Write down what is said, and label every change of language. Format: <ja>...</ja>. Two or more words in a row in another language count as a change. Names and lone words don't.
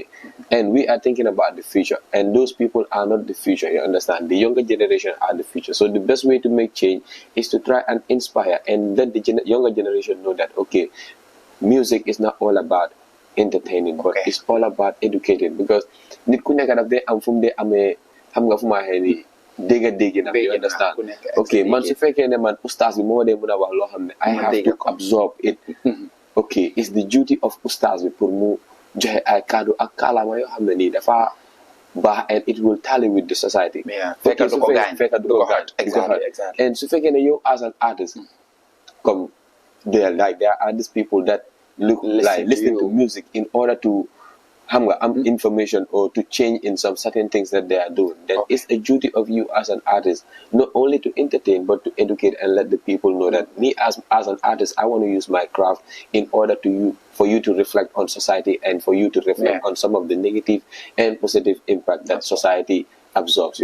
<en>And we are thinking about the future, and those people are not the future. You understand? The younger generation are the future. So the best way to make change is to try and inspire and let the younger generation know that music is not all about entertaining, but it's all about educating.</en> <wo>Because nit ku nekk daf day am fu mu dee amee xam nga fu ma waxee ni dégg na</wo> <en>you understand.</en> <wo>Okay, man su fekkee ne man oustaz bi moo dee mën a wax loo xam ne</wo> <en>I have to absorb it. Okay, it's the duty of</en> <wo>oustaz bi pour mu joxe ay kaddu ak kàllaama yoo xam ne nii dafa baax,</wo> <en>and it will tally with the society.</en> <wo>Fekk du ko gaañ.</wo> <en>Exactly. And</en> <wo>su fekkee ne yow</wo> <en>as an artist comme there are these people that listen to music in order to information or to change in some certain things that they are doing. Then it's a duty of you as an artist not only to entertain but to educate and let the people know that me as an artist, I want to use my craft in order for you to reflect on society and for you to reflect on some of the negative and positive impact that society absorbs.</en>